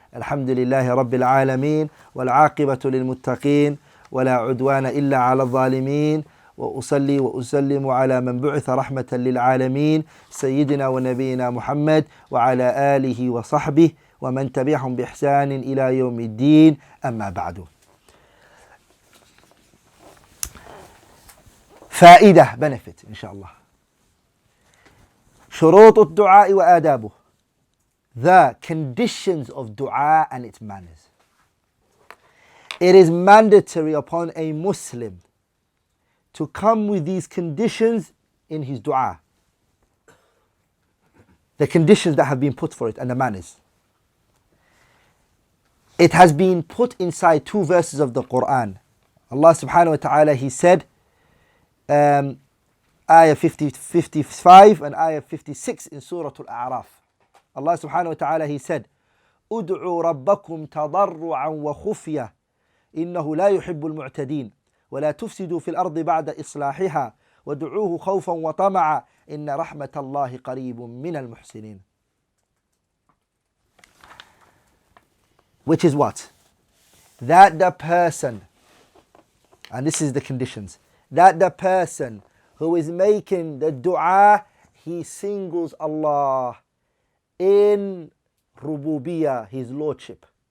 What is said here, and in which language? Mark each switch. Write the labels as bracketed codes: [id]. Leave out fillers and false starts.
[ar] الحمد لله رب العالمين والعاقبة للمتقين ولا عدوان إلا على الظالمين، وأصلي وأسلم على من بعث رحمة للعالمين سيدنا ونبينا محمد وعلى آله وصحبه ومن تبعهم بإحسان إلى يوم الدين. أما بعد. فائدة benefit إن شاء الله. شروط الدعاء وآدابه. [en] The conditions of dua and its manners. It is mandatory upon a Muslim to come with these conditions in his dua. The conditions that have been put for it and the manners. It has been put inside two verses of the Quran. Allah subhanahu wa ta'ala, He said, Ayah 55 and Ayah 56 in Surah Al-A'raf. [ar] Allah subhanahu wa ta'ala, [en] He said, [ar] ادعوا ربكم تضرعا وخفية إنه لا يحب المعتدين ولا تفسدوا في الأرض بعد إصلاحها وادعوه خوفا وطمعا إن رحمة الله قريب من المحسنين. [en] Which is what? That the person, and this is the conditions, that the person who is making the dua, he singles Allah in Rububiyyah, His Lordship.